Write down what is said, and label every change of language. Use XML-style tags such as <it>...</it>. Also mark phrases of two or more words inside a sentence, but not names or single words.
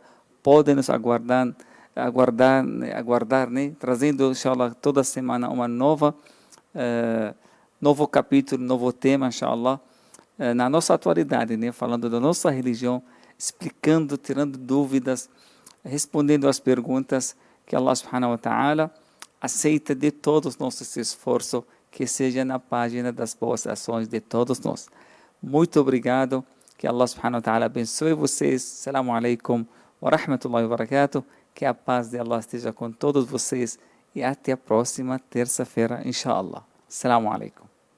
<pt>Podem nos aguardar, né? Trazendo, inshallah, toda semana uma novo capítulo, novo tema, inshallah, na nossa atualidade, né? Falando da nossa religião, explicando, tirando dúvidas, respondendo às perguntas, que</pt> <ar>الله سبحانه وتعالى</ar> <pt>aceita de todos os nossos esforços, que seja na página das boas ações de todos nós. Muito obrigado, que</pt> <ar>الله سبحانه وتعالى</ar> <pt>abençoe vocês.</pt> <ar>السلام عليكم ورحمة الله وبركاته.</ar> <pt>Que a paz de Allah esteja com todos vocês e até a próxima terça-feira, inshallah.</pt> <ar>السلام عليكم.</ar>